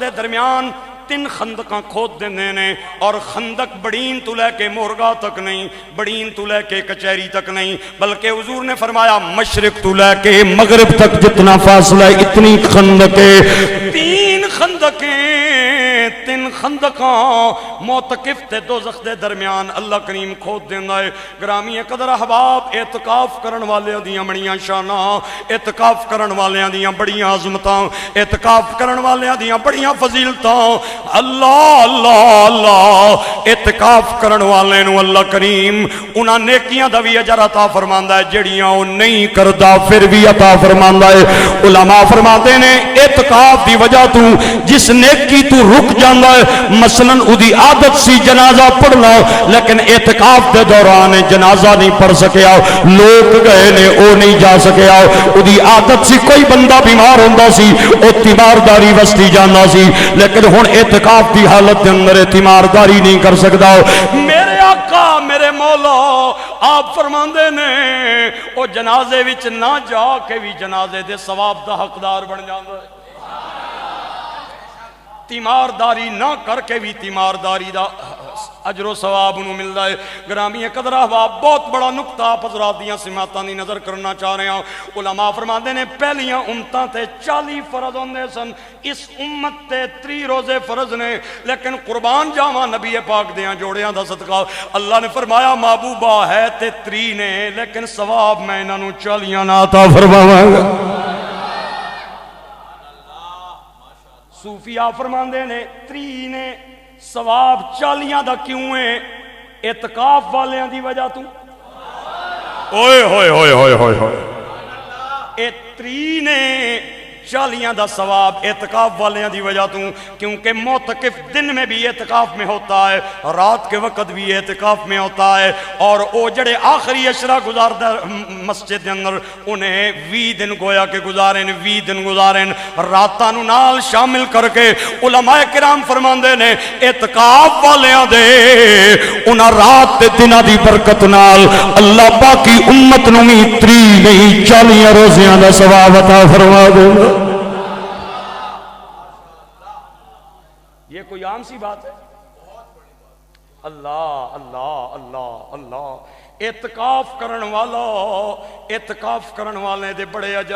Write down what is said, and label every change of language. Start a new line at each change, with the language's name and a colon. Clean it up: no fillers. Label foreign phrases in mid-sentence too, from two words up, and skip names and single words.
Punjabi: دے درمیان 3 خندقاں کھود دیندے نے، اور خندق بڑین تو لے کے مورگا تک نہیں، بڑین تو لے کے کچہری تک نہیں، بلکہ حضور نے فرمایا مشرق تو لے کے مغرب تک جتنا فاصلہ ہے اتنی خندقیں، 3 خندقیں، 3 خندقاں معتکف تے دوزخ دے درمیان اللہ کریم کھود دیندا ہے۔ گرامی قدر احباب، اعتکاف کرن والیاں دیاں بڑیاں شاناں، اعتکاف کرن والیاں دیاں بڑیاں عظمتاں، اعتکاف کرن والیاں دیاں بڑیاں فضیلتاں۔ اللہ اللہ اللہ، اعتکاف کرن والے نو اللہ کریم انہاں نیکیاں دا بھی اجر عطا فرماندا ہے جڑیاں او نہیں کردا پھر بھی عطا فرماندا ہے۔ علماء فرماتے نے اعتکاف دی وجہ تو جس نیکی تو رک جاندا ہے، مثلاً اودی عادت سی جنازہ پڑھنا، لیکن اعتکاف دے دوران جنازہ نہیں پڑھ سکیا، لوگ گئے نے او نہیں جا سکیا، اودی عادت سی کوئی بندہ بیمار ہوندا سی او تیمارداری وستی جانا سی، لیکن ہن اعتکاف دی حالت دے اندر تیمارداری نہیں کر سکدا۔ میرے آقا میرے مولا آپ فرماندے نے او جنازے وچ نہ جا کے بھی جنازے دے ثواب دا حقدار بن جاندا ہے، تیمارداری نہ کر کے بھی تیمارداری دا اجر و ثواب انہوں مل رہا ہے۔ گرامی قدر احباب، بہت بڑا نقطہ آپ حضرات دیاں سماعتاں دی نظر کرنا چاہ رہے ہیں۔ علماء فرماندے نے پہلیاں امتاں تے 40 فرض ہوندے سن، اس امت تے 30 روزے فرض نے، لیکن قربان جاواں نبی پاک دیاں جوڑیاں دا صدقہ، اللہ نے فرمایا محبوبہ ہے تے 30 نے، لیکن ثواب میں انہاں نوں 40 نہ عطا فرماواں گا۔ صوفیاء فرماندے نے 30 نے، ثواب 40 دا کیوں ہے؟ اعتکاف والیاں دی وجہ تو۔ اوئے ہوئے ہوئے ہوئے ہوئے ہوئے، اے 30 نے 40 دا ثواب اعتکاف والیاں دی وجہ تو،
Urdu: کیونکہ معتکف دن میں بھی اعتکاف میں ہوتا ہے، رات کے وقت بھی اعتکاف میں ہوتا ہے،
Punjabi: اور او جڑے آخری عشرہ گزاردا مسجد دے اندر انہیں 20 دن گویا کہ گزاریں، 20 دن گزاریں راتاں نو نال شامل کر کے۔ علماء کرام فرماندے نے اعتکاف والیاں دے انہاں رات تے دناں دی برکت نال اللہ باقی امت نو بھی 30 نہیں 40 روزیاں دا ثواب عطا فرما دے گا۔
Urdu: یہ کوئی عام سی بات ہے؟
Punjabi: اللہ اللہ اللہ اللہ، اعتکاف کرن والا، اعتکاف کرن والے دے بڑے اجر۔